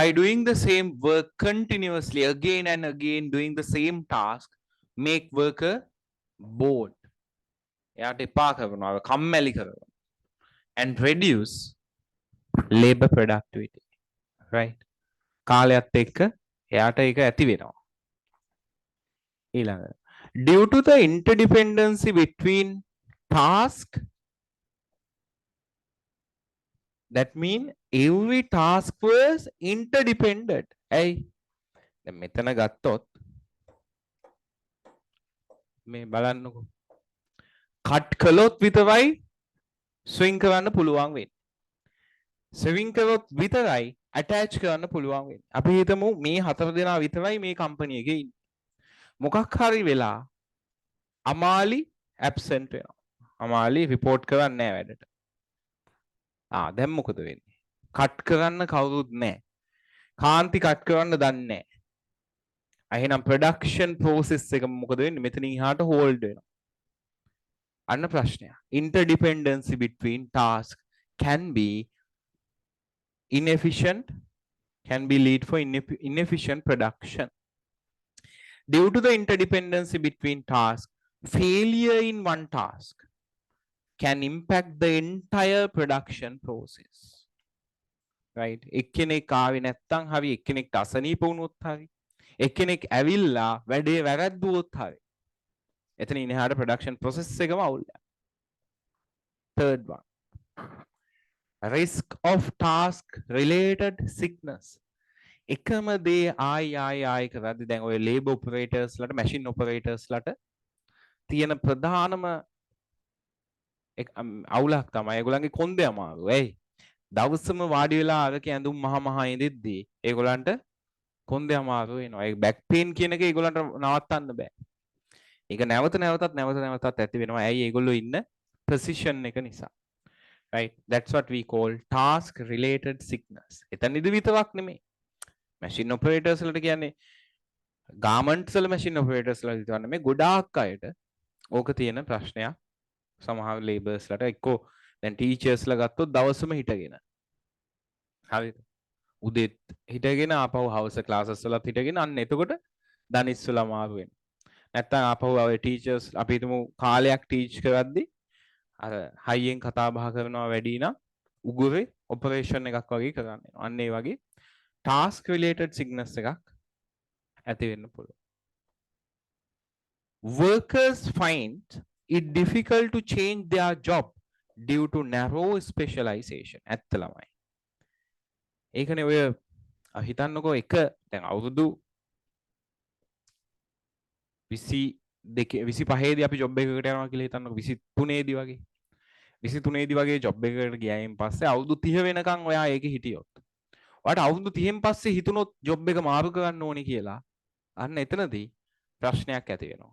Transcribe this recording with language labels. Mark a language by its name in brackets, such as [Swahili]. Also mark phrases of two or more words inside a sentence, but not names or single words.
[English] doing the same work continuously again and again, doing the same task, make worker bored. [Sinhala] එයාට එපා කරනවා, කම්මැලි කරනවා. [English] And reduce labor productivity. Right. [Sinhala] කාලයත් එක්ක එයාට ඒක ඇති වෙනවා. ඊළඟ. [English] Due to the interdependency between task, that mean every task was interdependent. [Sinhala] ඇයි? දැන් මෙතන ගත්තොත් මේ බලන්නකෝ. කට් කළොත් විතරයි ස්විං කරන්න පුළුවන් වෙන්නේ. ස්විං කරොත් විතරයි attach කරන්න පුළුවන් වෙන්නේ. අපි හිතමු මේ හතර දෙනා විතරයි මේ කම්පැනි එකේ ඉන්නේ. මොකක් හරි වෙලා අමාලි ඇබ්සන්ට් වෙනවා. අමාලි රිපෝට් කරන්නේ නැහැ වැඩට. දැන් මොකද වෙන්නේ? කට් කරන්න කවුරුත් නැහැ. කාන්ති කට් කරන්න දන්නේ නැහැ. එහෙනම් [English] production process [Sinhala] එක මොකද වෙන්නේ? මෙතනින් එහාට හෝල්ඩ් වෙනවා. අන්න ප්‍රශ්නය. [English] Interdependency between tasks can be inefficient, can be lead for inefficient production. Due to the interdependency between tasks, failure in one task can impact the entire production process. Right? [Sinhala] එක්කෙනෙක් ආවේ නැත්තම් හරි, එක්කෙනෙක්ට අසනීප වුණොත් හරි, එක්කෙනෙක් ඇවිල්ලා වැඩේ වැරද්දුවොත් හරි. එතනින් එහාට [English] production process [Sinhala] එකම අවුල් යනවා. [English] Third one. Risk of task related sickness. [Sinhala] එකම දේ ආයි කරද්දි දැන් ඔය [English] labor operators [Sinhala] ලට [English] machine operators [Sinhala] ලට තියෙන ප්‍රධානම අවුලක් තමයි ඒගොල්ලන්ගේ කොන්දේ අමාරු. ඇයි? දවසම වාඩි වෙලා අරක ඇඳුම් මහ ඉඳිද්දී ඒගොල්ලන්ට කොන්දේ අමාරු වෙනවා. ඒ [English] back pain [Sinhala] කියන එක ඒගොල්ලන්ට නවත්තන්න බෑ. ඒක නැවතත් ඇති වෙනවා. ඇයි? ඒගොල්ලෝ ඉන්න position එක නිසා. [English] Right? That's what we call task related sickness. [Sinhala] එතනදි විතරක් නෙමෙයි. [English] machine operators [Sinhala] වලට කියන්නේ garments වල [English] machine operators [Sinhala] වල විතරක් නෙමෙයි, ගොඩාක් අයට ඕක තියෙන ප්‍රශ්නයක්. සමහර laborers ලට එක්කෝ දැන් teachers ලා ගත්තොත් දවසම හිටගෙන. හරිද? උදේත් හිටගෙන ආපහු [English] house classes [Sinhala] වලත් හිටගෙන අන්න එතකොට දනිස්සලා මාරු වෙනවා. නැත්තම් ආපහු ඔය teachers අපි හිතමු කාලයක් teach කරද්දි අර හයියෙන් කතා බහ කරනවා වැඩි නම් උගුරේ operation එකක් වගේ කරන්න වෙනවා. අන්න ඒ වගේ [English] task related sickness [Sinhala] එකක් ඇති වෙන්න පුළුවන්. [English] Workers find it difficult to change their job due to narrow specialization. [Sinhala] ඇත්ත ළමයි. ඒකනේ ඔය හිතන්නකෝ එක දැන් අවුරුදු 25ේදී අපි ජොබ් එකකට යනවා කියලා හිතන්නකෝ 23ේදී වගේ 23ේදී වගේ ජොබ් එකකට ගියායින් පස්සේ අවුරුදු 30 වෙනකන් ඔයා ඒකේ හිටියොත් ඔයාට අවුරුදු 30න් පස්සේ හිතුනොත් ජොබ් එක මාරු කරන්න ඕනි කියලා අන්න එතනදී ප්‍රශ්නයක් ඇති වෙනවා.